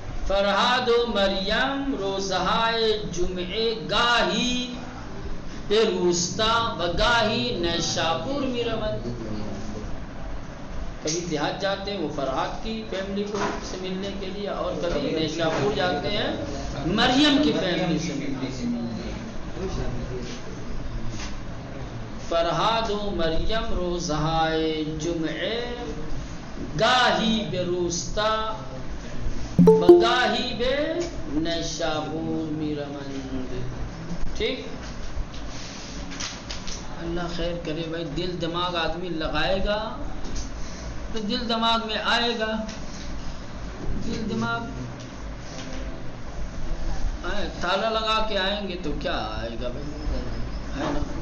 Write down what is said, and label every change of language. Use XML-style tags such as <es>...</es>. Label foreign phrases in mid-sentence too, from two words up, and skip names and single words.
<fa>فرہاد و مریم روزہائے جمعے گاہی پہ روستا و گاہی نیشاپور می روند.</fa> <ur>کبھی دیہات جاتے ہیں وہ فرہاد کی فیملی کو سے ملنے کے لیے، اور کبھی نیشاپور جاتے ہیں مریم کی فیملی سے ملنے.</ur> <fa>فرہاد و مریم روزہائے جمعے گاہی بے روستا و گاہی بے نیشاپور می روند.</fa> <ur>ٹھیک، اللہ خیر کرے بھائی. دل دماغ آدمی لگائے گا تو دل دماغ میں آئے گا. دل دماغ تالا لگا کے آئیں گے تو کیا آئے گا بھائی، ہے نا.</ur>